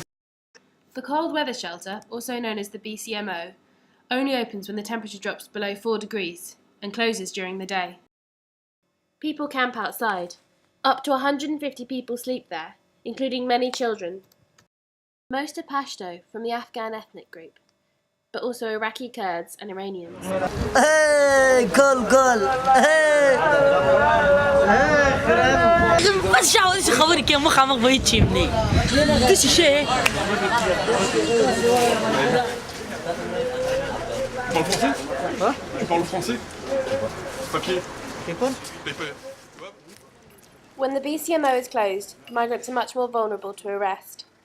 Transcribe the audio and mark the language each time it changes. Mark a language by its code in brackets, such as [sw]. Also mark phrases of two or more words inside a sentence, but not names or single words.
[en] The cold weather shelter, also known as the BCMO, only opens when the temperature drops below 4 degrees and closes during the day. People camp outside. Up to 150 people sleep there, including many children. Most are Pashto from the Afghan ethnic group, but also Iraqi Kurds and Iranians. Hey, girl. Hey. بس شاورش خبري كم مخامخ بيتشيمني. this شيء. [fr] Tu parles français? Papier. [en] Paper. When the BCMO is closed, migrants are much more vulnerable to arrest.